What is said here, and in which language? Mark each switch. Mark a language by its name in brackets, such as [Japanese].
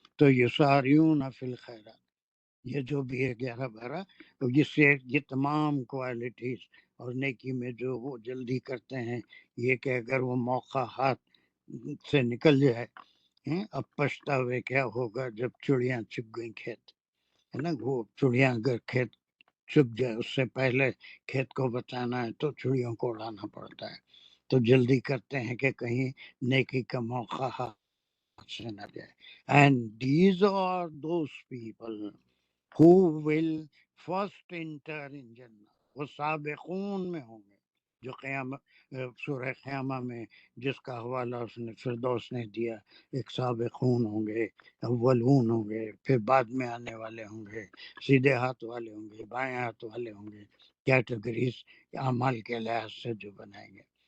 [Urdu] تو یہ [Arabic] ساریون فی الخیرات، [Urdu] یہ جو بھی ہے 11-12، جس سے یہ تمام کوالٹیز اور نیکی میں جو وہ جلدی کرتے ہیں، یہ کہ اگر وہ موقع ہاتھ سے نکل جائے، اب پچھتاوے کیا ہوگا جب چڑیاں چگ گئیں کھیت، ہے نا. وہ چڑیاں اگر کھیت چگ جائے، اس سے پہلے کھیت کو بچانا ہے تو چڑیوں کو اڑانا پڑتا ہے. تو جلدی کرتے ہیں کہ کہیں نیکی کا موقع ہاتھ سے نہ جائے. [English] And these are those people who will first enter in Jannah. [Urdu] وہ سابقون میں ہوں گے جو سورہ قیامہ میں جس کا حوالہ اس نے فردوس نے دیا. ایک سابقون ہوں گے، اولون ہوں گے، پھر بعد میں آنے والے ہوں گے، سیدھے ہاتھ والے ہوں گے، بائیں ہاتھ والے ہوں گے، کیٹیگریز اعمال کے لحاظ سے جو بنائیں گے.